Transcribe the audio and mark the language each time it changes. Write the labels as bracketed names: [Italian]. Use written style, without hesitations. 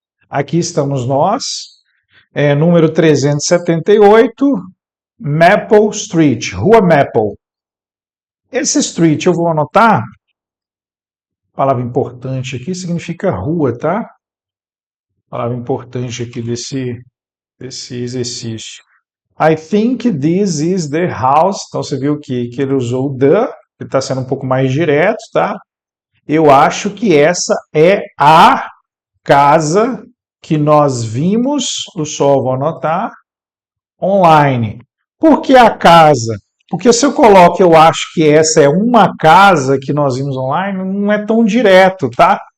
[Portuguese] Aqui estamos nós, número 378, Maple Street, Rua Maple. Esse street eu vou anotar. Palavra importante aqui significa rua, tá? Palavra importante aqui desse exercício. [English] I think this is the house. [Portuguese] Então você viu que ele usou the, ele está sendo um pouco mais direto, tá? Eu acho que essa é a casa que nós vimos, o sol vou anotar, online. Por que a casa? Porque se eu coloco, eu acho que essa é uma casa que nós vimos online, não é tão direto, tá?